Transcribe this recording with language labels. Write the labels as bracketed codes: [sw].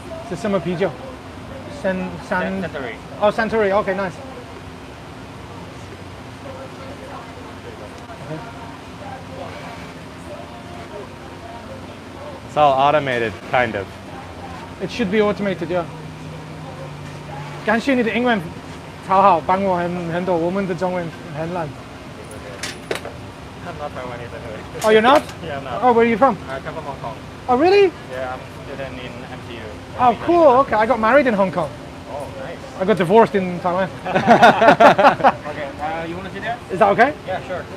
[zh] 是什么啤酒？ [en] Century. Oh, Suntory. Okay, nice. It's all automated, kind of. It should be automated, yeah. [zh] 感谢你的英文超好，帮我很多，我们的中文很烂。 [en] I'm not Taiwanese anyway. Oh, you're not? Yeah, I'm not. Oh, where are you from? I come from Hong Kong. Oh, really? Yeah, I'm a student in MCU. Oh, cool. Okay, I got married in Hong Kong. Oh, nice. I got divorced in Taiwan. Okay, you want to sit there? Is that okay? Yeah, sure.